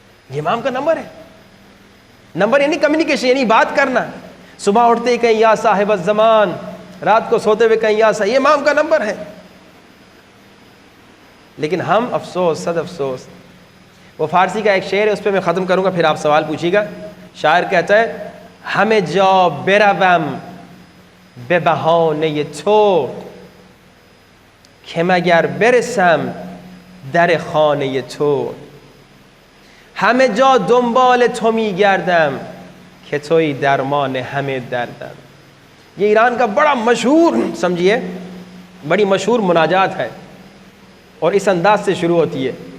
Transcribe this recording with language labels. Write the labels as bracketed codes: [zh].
[ur] یہ امام کا نمبر ہے. نمبر یعنی کمیونیکیشن, یعنی بات کرنا. صبح اٹھتے ہی کہیں یا صاحب الزمان, رات کو سوتے ہوئے کہیں یا صاحب, یہ امام کا نمبر ہے. لیکن ہم افسوس, صد افسوس. وہ فارسی کا ایک شعر ہے, اس پہ میں ختم کروں گا, پھر آپ سوال پوچھیے گا. شاعر کہتا ہے [fa] همه جا بروم به بهانه تو که مگر برسم در خانه تو. همه جا دنبال تو میگردم که توی درمان همه دردم. [ur] یہ ایران کا بڑا مشہور, سمجھیے بڑی مشہور مناجات ہے, اور اس انداز سے شروع ہوتی ہے.